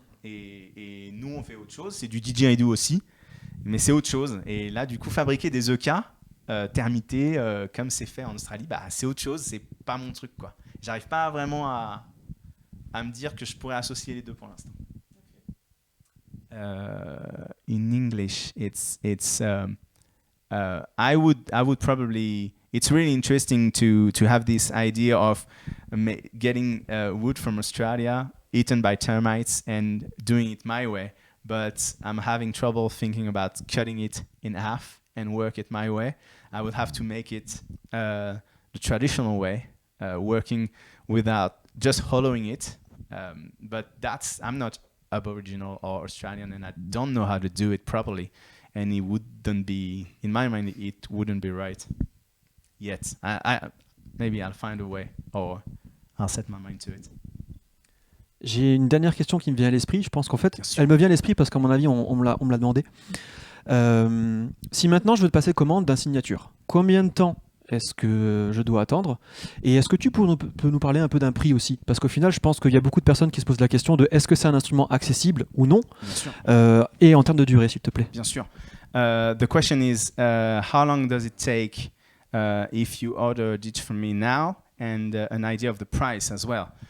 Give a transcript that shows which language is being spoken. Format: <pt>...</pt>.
<fr>Et nous, on fait autre chose. C'est du didgeridoo aussi. Mais c'est autre chose. Et là, du coup, fabriquer des EK termités, comme c'est fait en Australie, bah, c'est autre chose. C'est pas mon truc, quoi. J'arrive pas vraiment à me dire que je pourrais associer les deux pour l'instant.</fr> <en>In English, it's I would probably. It's really interesting to have this idea of getting wood from Australia eaten by termites and doing it my way. But I'm having trouble thinking about cutting it in half and work it my way. I would have to make it the traditional way, working without just hollowing it. But I'm not Aboriginal or Australian, and I don't know how to do it properly. And it wouldn't be, in my mind, it wouldn't be right. Yet. Maybe I'll find a way or I'll set my mind to it.</en> <fr>J'ai une dernière question qui me vient à l'esprit. Je pense qu'en fait, elle me vient à l'esprit parce qu'à mon avis, on me l'a demandé. Si maintenant je veux te passer commande d'un signature, combien de temps est-ce que je dois attendre? Et est-ce que tu peux nous parler un peu d'un prix aussi? Parce qu'au final, je pense qu'il y a beaucoup de personnes qui se posent la question de est-ce que c'est un instrument accessible ou non? Bien sûr. Et en termes de durée, s'il te plaît. Bien sûr.</fr> <en>The question is, how long does it take if you order a ditch from me now, and an idea of the price as well.</en>